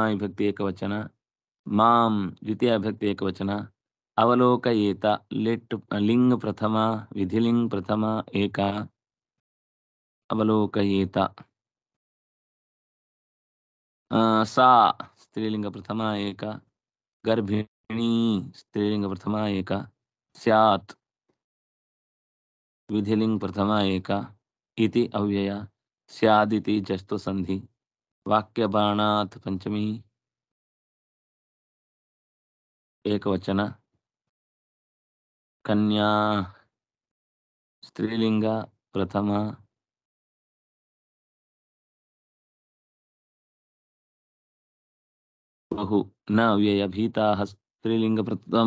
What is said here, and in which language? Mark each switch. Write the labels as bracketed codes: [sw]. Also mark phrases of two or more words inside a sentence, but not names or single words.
[sa] ವಿಭಕ್ತಿ ಏಕವಚನ, ಮಾಂ ದ್ವಿತೀಯ ವಿಭಕ್ತಿ ಏಕವಚನ, ಅವಲೋಕಯೇತ ಲಿಟ್ ಲಿಂಗ್ ಪ್ರಥಮ ವಿಧಿಲಿಂಗ್ ಪ್ರಥಮ ಏಕ ಅವಲೋಕಯೇತ, ಸಾ ಸ್ತ್ರೀಲಿಂಗ ಪ್ರಥಮ ಏಕ, ಗರ್ಭಿಣಿ ಸ್ತ್ರೀಲಿಂಗ ಪ್ರಥಮ ಏಕ, ಸ್ಯಾತ್ ವಿಧಿಲಿಂಗ್ ಪ್ರಥಮ ಏಕ इति अव्यय, स्यादिति जस्तु संधि, वाक्यबाणात् पंचमी एकवचन, कन्या स्त्रीलिंग प्रथम बहु न अव्यय, भीताः स्त्रीलिंग प्रथम